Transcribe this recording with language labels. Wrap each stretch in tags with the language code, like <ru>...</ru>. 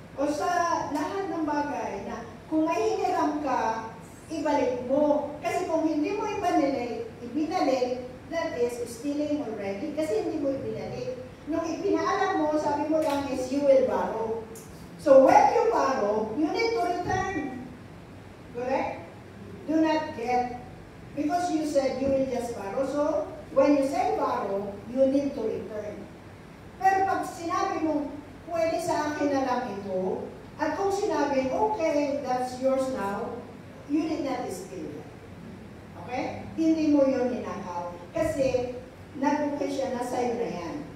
<tl>O sa lahat ng bagay na kung may hiniram ka, ibalik mo. Kasi kung hindi mo ibinalik,</tl> <en>that is stealing already.</en> <tl>Kasi hindi mo ibinalik. Nung ipinaalam mo, sabi mo lang is</tl> <en>you will borrow. So when you borrow, you need to return. Correct? Do not get. Because you said you will just borrow. So when you say borrow, you need to return.</en> <tl>Pero pag sinabi mo, pwede sa akin na lang ito, at kung sinabi, okay,</tl> <en>that's yours now, you did not steal that.</en> <tl>Okay? Hindi mo yun ninakaw. Kasi nag-okay siya na sa'yo na yan.</tl>